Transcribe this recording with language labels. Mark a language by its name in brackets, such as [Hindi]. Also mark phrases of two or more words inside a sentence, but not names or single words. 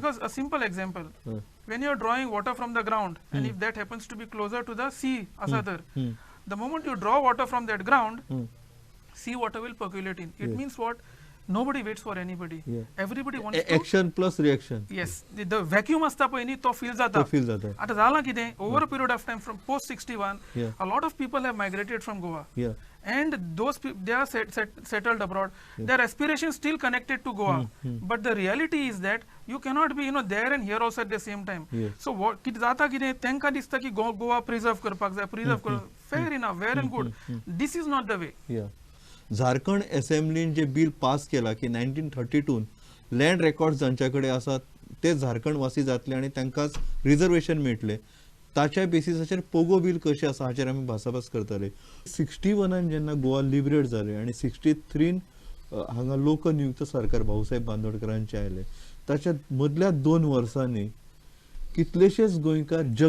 [English] Because a simple example, when you are drawing water from the ground, and if that happens to be closer to the sea, Asadar, the moment you draw water from that ground, sea water will percolate in. It means what? Nobody waits for anybody. Yeah. Everybody wants to. Action plus reaction. Yes, the vacuum [Konkani] असता पळय न्ही तो fill जाता. तो fill जाता. आता जाला कितें? [English] Over a period of time from post 61, Yeah. a lot of people have migrated from Goa. Yeah. And those they are settled abroad. Their aspirations still connected to Goa, but the reality is that you cannot be there and here also at the same time. Yes. So what [Konkani] कितें जाता कितें तेंका दिसता की गोवा प्रिजर्व करपाक जाय, प्रिजर्व कर. [English] Fair enough, well and good. This is not the way. Yeah. [Konkani] झारखंड असेंब्लीन जे बिल पास केला की 1932 [English] land records [Konkani] जांच्याकडे आसात ते झारखंड वासी जातले आणि तांकांच रिजर्वेशन मेळटले ताच्या बेसिसाचेर पोगो बिल कशें आसा हाचेर आमी भासाभास करताले 61 जेन्ना गोवा लिबरेट जाले आणि 63 हांगा लोकनियुक्त सरकार भाऊसाहेब बांदोडकरांचे आयले ताच्या मदल्या 2 वर्सांनी कितलेशेच गोंयकार